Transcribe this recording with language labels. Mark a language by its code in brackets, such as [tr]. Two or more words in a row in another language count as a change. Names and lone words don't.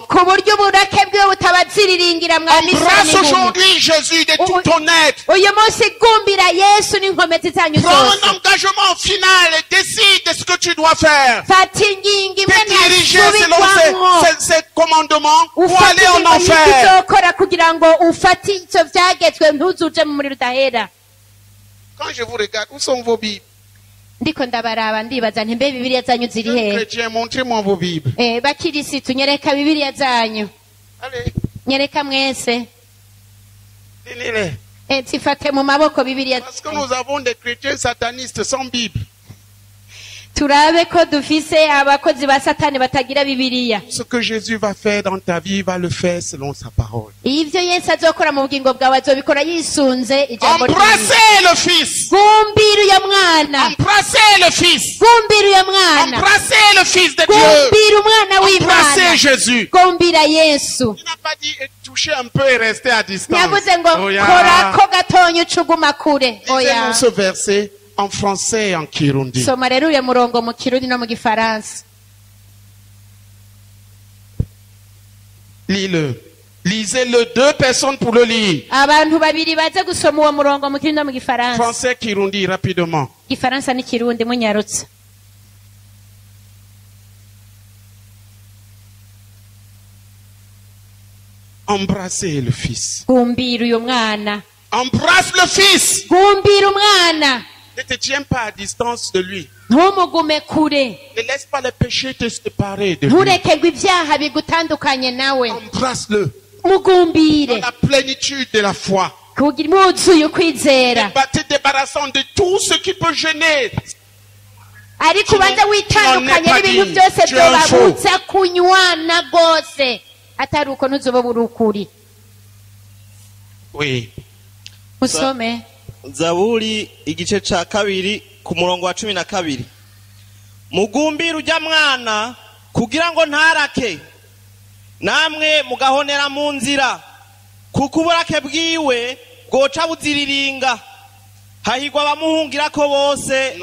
[rn] ku buryo uburake bwiwe butabaziriringira mwa misore [fr] Embrasse [rn] n'inkumi. [fr] aujourd'hui Jésus de tout ton être. [rn] uyu munsi gumbira yesu n'inkomezi zanyu [fr] Prends [rn] zose. [fr] un engagement final et décide de ce que tu dois faire. [rn] fata ingingo imwe [fr] Te diriger selon [rn] ntasubirwamwo [fr] ces commandements ou [rn] ufate [fr] aller en [rn] ingingo [fr] enfer. [rn] y'ikizokora kugira ngo ufate ivyo vyagetswe ntuzuje mu muriro udahera. [fr] Quand je vous regarde, où sont vos Bibles? [rn] ndiko ndabaraba ndibaza nti mbe bibiliya zanyu ziri hehe? [fr] Chrétiens, montrez-moi vos Bibles. [rn] bakirisitu nyereka bibiliya zanyu, [fr] Allez, [rn] nyereka mwese. [fr] tenez-les. [rn] zifate mu maboko bibiliya. [fr] Parce que nous avons des chrétiens satanistes sans Bible. [rn] turabe ko dufise abakozi ba satani batagira bibiliya. [fr] Ce que Jésus va faire dans ta vie, il va le faire selon sa parole. [rn] ivyo yesu azokora mu bugingo bwawe azobikora yisunze ijambo ryiwe. [fr] Embrassez le Fils. [rn] gumbira uyo mwana, [fr] Embrassez le Fils. [rn] gumbira uyo mwana, [fr] Embrassez le Fils de Dieu. [rn] gumbira umwana w'imana, [fr] Embrassez Jésus. [rn] gumbira yesu. [fr] Il n'a pas dit toucher un peu et rester à distance. [rn] yavuze ngo [en] Oh, yeah. [rn] korako gatonya ucuguma kure. oya [fr] Lisez-nous ce verset en français et en kirundi. [rn] soma rero uyo murongo mu kirundi no mu gifaransa. [fr] Lis-le. Lisez-le, 2 personnes pour le lire. [rn] abantu babiri baze gusoma uwo murongo mu kirundi no mu gifaransa. [fr] Français, kirundi, rapidement. [rn] gifaransa n'ikirundi munyarutse. [fr] Embrassez le Fils. [rn] gumbira uyu mwana, [fr] Embrasse le Fils. [rn] gumbira umwana, [fr] Ne te tiens pas à distance de lui. [rn] ntumugume kure, [fr] Ne laisse pas les péchés te séparer de lui. [rn] nturekerwe ibyaha bigutandukanye nawe. [fr] Embrasse-le dans [rn] mugumbire [fr] la plénitude de la foi. [rn] kugira mwuzuye ukwizera, [fr] Te débarrassant de tout ce qui peut gêner. [rn] ariko ubanza witandukanye [fr] Tu n'en es pas [rn] n'ibintu [fr] digne. [rn] byose [fr] Tu es un faux. [rn] byobabutsa kunywana rwose, atari uko ntuzoba buri ukuri. [fr] Oui. [rn] musome zaburi igice ca kabiri ku murongo wa 12. mugumbire ujya mwana kugira ngo ntarake, namwe mugahonera mu nzira, kuko uburake bwiwe bwoca buziriringa, hahigwa abamuhungirako bose.